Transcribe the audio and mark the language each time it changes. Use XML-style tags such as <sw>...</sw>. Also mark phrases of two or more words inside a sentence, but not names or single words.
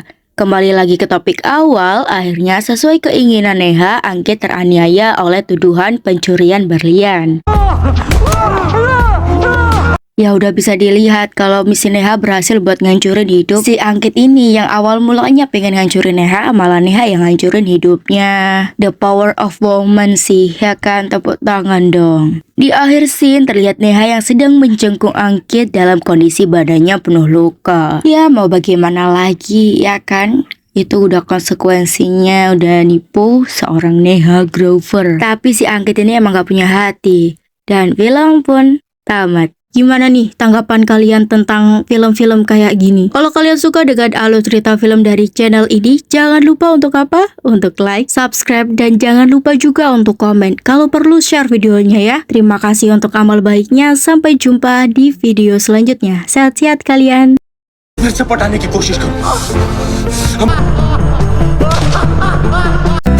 <id>Kembali lagi ke topik awal, akhirnya sesuai keinginan Neha, Anggit teraniaya oleh tuduhan pencurian berlian. Ya udah bisa dilihat kalau misi Neha berhasil buat ngancurin hidup si Anggit ini, yang awal mulanya pengen ngancurin Neha, malah Neha yang ngancurin hidupnya.</id> <en>The power of woman</en> <id>sih, ya kan? Tepuk tangan dong. Di akhir scene terlihat Neha yang sedang menjengkung Anggit dalam kondisi badannya penuh luka. Ya mau bagaimana lagi, ya kan? Itu udah konsekuensinya, udah nipu seorang Neha Grover. Tapi si Anggit ini emang gak punya hati. Dan film pun tamat. Gimana nih tanggapan kalian tentang film-film kayak gini? Kalau kalian suka dengan alur cerita film dari channel ini, jangan lupa untuk apa? Untuk like, subscribe, dan jangan lupa juga untuk komen. Kalau perlu share videonya ya. Terima kasih untuk amal baiknya. Sampai jumpa di video selanjutnya. Sehat-sehat kalian.</id> <hi>फिर से पटाने की कोशिश करूंगा</hi>